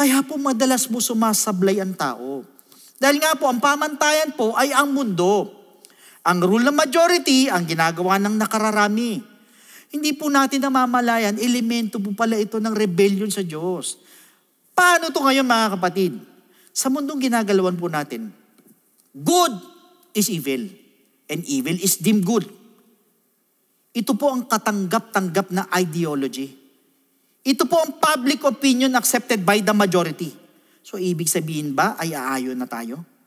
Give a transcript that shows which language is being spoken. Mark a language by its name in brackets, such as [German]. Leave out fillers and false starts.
[Filipino] Kaya po madalas mo sumasablay ang tao. Dahil nga po, ang pamantayan po ay ang mundo. Ang rule ng majority, ang ginagawa ng nakararami. Hindi po natin namamalayan, elemento po pala ito ng rebellion sa Diyos. Paano ito ngayon mga kapatid? Sa mundong ginagalawan po natin, [English] good is evil, and evil is deemed good. [Filipino] Ito po ang katanggap-tanggap na ideology. Ito po ang [English] public opinion accepted by the majority. [Filipino] So ibig sabihin ba ay aayon na tayo?